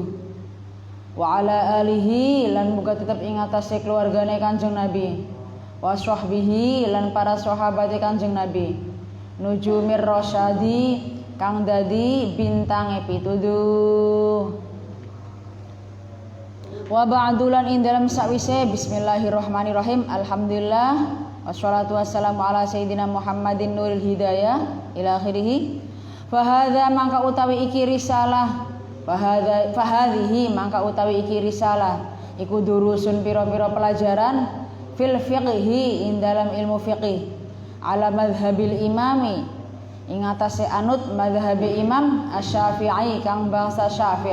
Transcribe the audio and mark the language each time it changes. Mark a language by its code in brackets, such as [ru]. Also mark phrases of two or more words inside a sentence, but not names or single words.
[ar] وعلى آله [jv] lan muga tetep ing atase keluargane Kanjeng Nabi. [ar] وصحبه [jv] lan para sahabate Kanjeng Nabi. [ar] نجوم الرشاد [jv] kang dadi bintange pituduh. [ar] وبعد [jv] ing dalam sakwise bismillahirrahmanirrahim. [ar] الحمد لله والصلاة والسلام على سيدنا محمد نور الهداية إلى آخره. [jv] Fahadha mangka utawi iki risalah. Fahadhihi mangka utawi iki risalah iku durusun pira-pira pelajaran [ar] في الفقه [jv] ing dalam ilmu fiqih [ar] على مذهب الإمام [jv] ing atase anut [ar] مذهب إمام [jv] Asy-Syafi'i kang bangsa Syafi'.